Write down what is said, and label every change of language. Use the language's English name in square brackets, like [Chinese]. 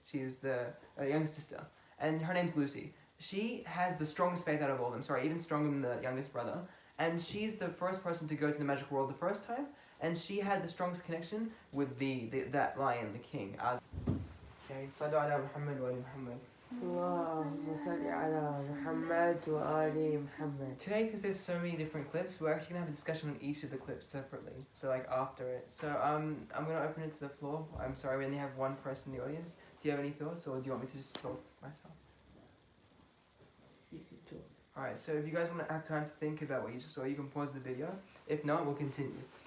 [English] She is the youngest sister, and her name's Lucy. She has the strongest faith out of all of them, even stronger than the youngest brother. And she's the first person to go to the magical world the first time, and she had the strongest connection with that lion, the king. [Arabic] Okay, Sallu ala Muhammad wa ali Muhammad. اللهم صل على محمد وآل محمد. [English] Today, because there's so many different clips, we're actually gonna have a discussion on each of the clips separately. So after it. So I'm gonna open it to the floor. I'm sorry, we only have one person in the audience. Do you have any thoughts, or do you want me to just talk myself? You can talk. Alright, so if you guys want to have time to think about what you just saw, you can pause the video. If not, we'll continue.